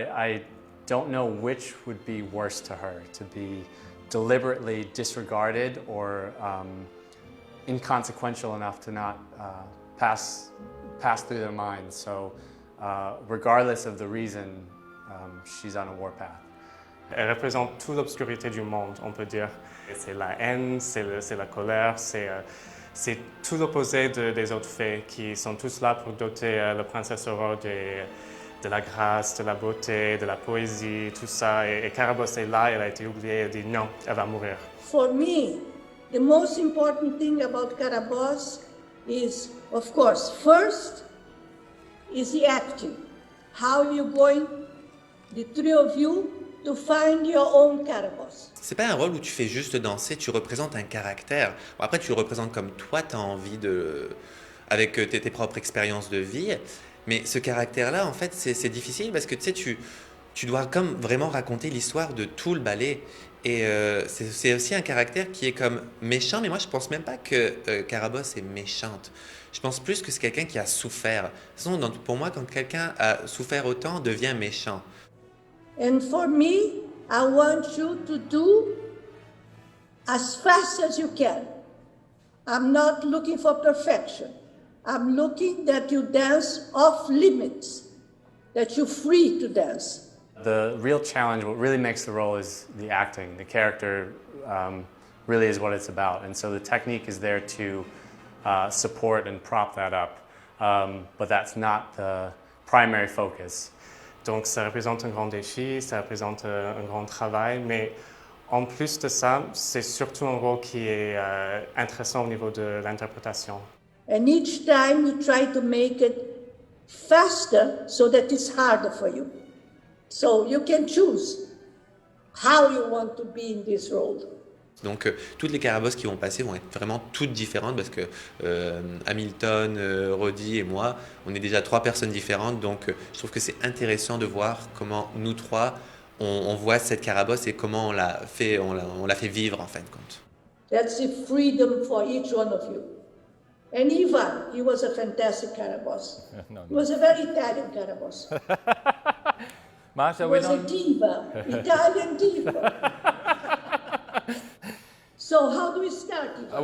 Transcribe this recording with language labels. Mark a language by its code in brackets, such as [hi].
[en] I don't know which would be worse to her, to be deliberately disregarded or inconsequential enough to not pass through their minds. So regardless of the reason, she's on a warpath. [fr] Elle représente toute l'obscurité du monde, on peut dire. C'est la haine, c'est la colère, c'est tout l'opposé des autres fées qui sont tous là pour doter la princesse Aurore de la grâce, de la beauté, de la poésie, tout ça. Et Carabosse est là, elle a été oubliée, elle dit non, elle va mourir. [en] For me, the most important thing about Carabosse is, of course, first is the acting. How you going, the three of you, to find your own Carabosse. [fr] C'est pas un rôle où tu fais juste danser, tu représentes un caractère. Bon, après, tu le représentes comme toi, tu as envie avec tes propres expériences de vie. Mais ce caractère-là, en fait, c'est difficile parce que tu sais, tu dois comme vraiment raconter l'histoire de tout le ballet. Et c'est aussi un caractère qui est comme méchant, mais moi je pense même pas que Carabosse est méchante. Je pense plus que c'est quelqu'un qui a souffert. De toute façon, pour moi, quand quelqu'un a souffert autant, devient méchant. [en] And for me, I want you to do as fast as you can. I'm not looking for perfection. I'm looking that you dance off limits, that you're free to dance. The real challenge, what really makes the role is the acting. The character really is what it's about. And so the technique is there to support and prop that up. But that's not the primary focus. [fr] Donc ça représente un grand défi, ça représente un grand travail, mais en plus de ça, c'est surtout un rôle qui est intéressant au niveau de l'interprétation. [en] And each time you try to make it faster so that it's harder for you. So you can choose how you want to be in this role. [fr] Donc toutes les carabosses qui vont passer vont être vraiment toutes différentes parce que Hamilton, Roddy et moi, on est déjà 3 personnes différentes. Donc je trouve que c'est intéressant de voir comment nous 3, on voit cette carabosse et comment on l'a fait vivre en fin de compte. [en] That's the freedom for each one of you. And Ivan, he was a fantastic carabosse. He was a very Italian carabosse. Marcia, He we was a don't... diva, Italian diva. So how do we start? Ivan?